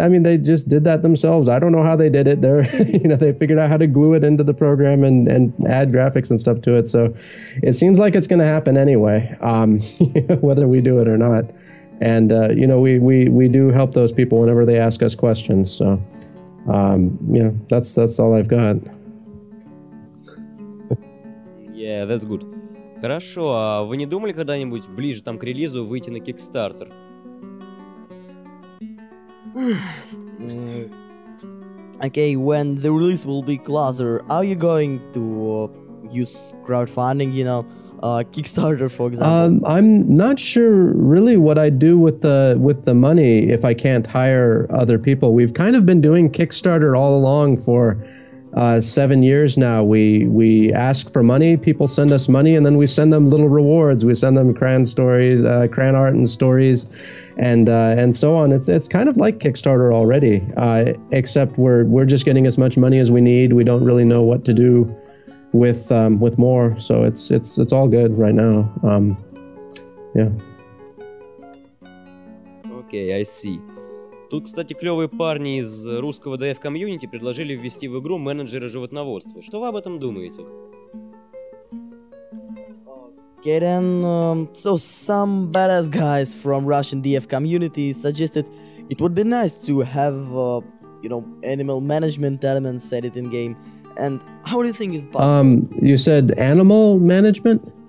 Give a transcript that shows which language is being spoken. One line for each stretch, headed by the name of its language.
English: I mean, they just did that themselves. I don't know how they did it. They're, you know, they figured out how to glue it into the program and add graphics and stuff to it. So it seems like it's going to happen anyway, whether we do it or not. And you know, we do help those people whenever they ask us questions. So you know, that's all I've got. Yeah, that's good.
Russian: Хорошо, а вы не думали когда-нибудь ближе там к релизу выйти на Kickstarter?
English: Okay, when the release will be closer, are you going to use crowdfunding, you know, Kickstarter, for example? I'm not sure really what I do with the money if I can't hire other people. We've kind of been doing Kickstarter all along for 7 years now. We ask for money, people send us money, and then we send them little rewards. We send them cran stories, cran art and stories, and so on. It's kind of like Kickstarter already, except we're just getting as much money as we need. We don't really know what to do with more, so it's all good right now. Yeah. Okay, I see.
Russian: Тут, кстати, клевые парни из русского комьюнити предложили ввести в игру менеджера животноводства. Что вы об этом думаете?
English: Okay, then, so some badass guys from Russian DF community suggested it would be nice to have, you know, animal management elements added in game. And how do you think is possible? You said animal management?